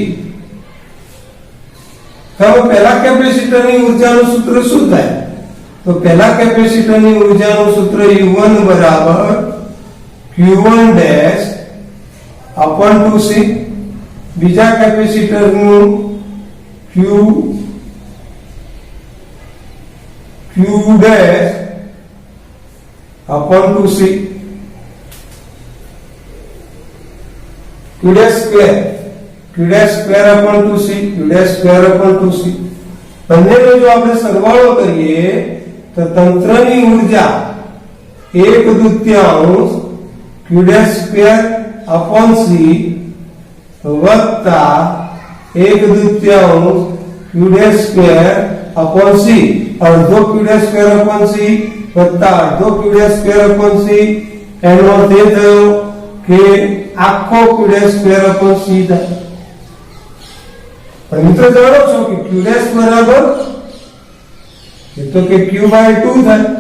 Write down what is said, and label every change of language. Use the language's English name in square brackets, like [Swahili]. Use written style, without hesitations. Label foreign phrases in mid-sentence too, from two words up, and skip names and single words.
[Gujarati] હવે પહેલા કેપેસિટરની ઊર્જાનું સૂત્ર શું થાય? તો પહેલા કેપેસિટરની ઊર્જાનું સૂત્ર U1 બરાબર Q1'/2C. બીજા કેપેસિટરનું Q'/2C. [English] q dash square upon 2c q dash square upon 2c [Gujarati] બંનેનો જો આપણે સરવાળો કરીએ તો તંત્રની ઊર્જા [English] 1/2 q dash square upon c વત્તા 1/2 q dash square upon c અડધો q dash square upon c વત્તા અડધો q dash square upon c [Gujarati] એનો અર્થ એ થયો કે આખો [English] q dash square upon c થાય. [Gujarati] પણ મિત્રો જાણો છો કે [English] q dash [Gujarati] બરાબર એ તો કે q/2 થાય.